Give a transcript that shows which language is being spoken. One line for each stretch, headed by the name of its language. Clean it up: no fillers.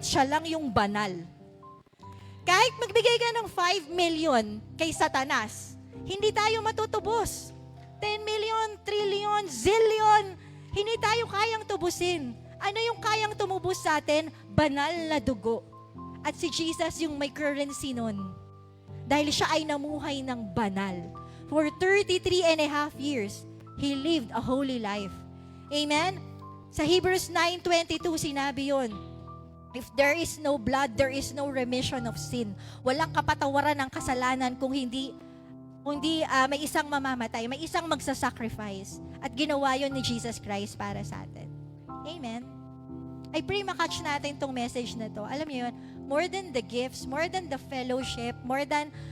Filipino: Siya lang yung banal. Kahit magbigay ka ng 5 million kay Satanas, hindi tayo matutubos. 10 million, trillion, zillion, hindi tayo kayang tubusin. Ano yung kayang tumubos sa atin? Banal na dugo. At si Jesus yung may currency nun. Dahil siya ay namuhay ng banal.
English: For 33 and a half years, He lived a holy life. Amen?
Filipino: Sa Hebrews 9:22, sinabi yun,
English: if there is no blood, there is no remission of sin.
Filipino: Walang kapatawaran ng kasalanan kung hindi may isang mamamatay, may isang magsasacrifice. At ginawa yun ni Jesus Christ para sa atin. Amen.
English: I pray
Filipino: makatch natin tong message na to. Alam niyo yun,
English: more than the gifts, more than the fellowship, more than